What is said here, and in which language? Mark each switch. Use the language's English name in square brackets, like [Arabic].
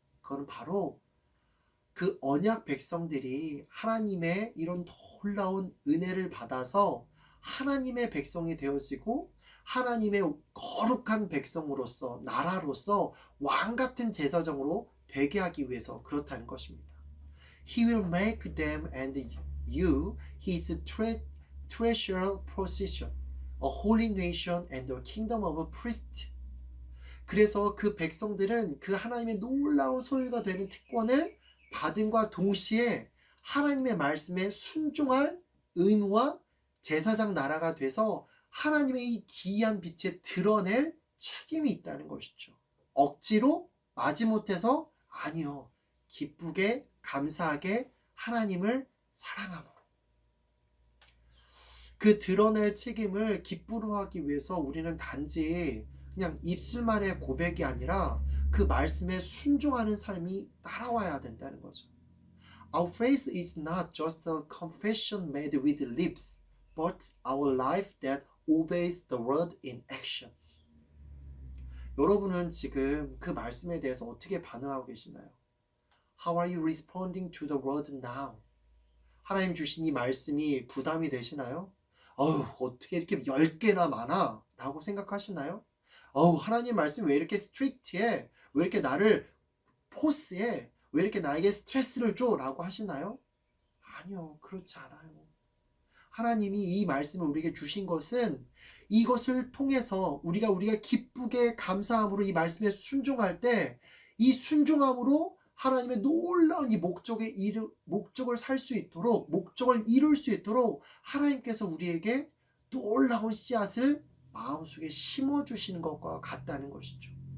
[Korean] 그건 바로 그 언약 백성들이 하나님의 이런 놀라운 은혜를 받아서 하나님의 백성이 되어지고 하나님의 거룩한 백성으로서 나라로서 왕 같은 제사장으로 되게 하기 위해서 그렇다는 것입니다. [English] He will make them and you his treasured possession, a holy nation and a kingdom of priests. [Korean] 그래서 그 백성들은 그 하나님의 놀라운 소유가 되는 특권을 받음과 동시에 하나님의 말씀에 순종할 의무와 제사장 나라가 돼서 하나님의 이 기이한 빛에 드러낼 책임이 있다는 것이죠. 억지로 마지못해서 아니요. 기쁘게 감사하게 하나님을 사랑함으로. 그 드러낼 책임을 기쁘로 하기 위해서 우리는 단지 그냥 입술만의 고백이 아니라 그 말씀에 순종하는 삶이 따라와야 된다는 거죠. [English] Our faith is not just a confession made with lips, but our life that obeys the word in action. [Korean] 여러분은 지금 그 말씀에 대해서 어떻게 반응하고 계시나요? [English] How are you responding to the word now? [Korean] 하나님 주신 이 말씀이 부담이 되시나요? 어떻게 이렇게 10개나 많아? 라고 생각하시나요? 하나님 말씀 왜 이렇게 스트릭트해? 왜 이렇게 나를 포스해? 왜 이렇게 나에게 스트레스를 줘? 라고 하시나요? 아니요, 그렇지 않아요. 하나님이 이 말씀을 우리에게 주신 것은 이것을 통해서 우리가 기쁘게 감사함으로 이 말씀에 순종할 때 이 순종함으로 하나님의 놀라운 이 목적을 살 수 있도록, 목적을 이룰 수 있도록 하나님께서 우리에게 놀라운 씨앗을 마음속에 심어주시는 것과 같다는 것이죠.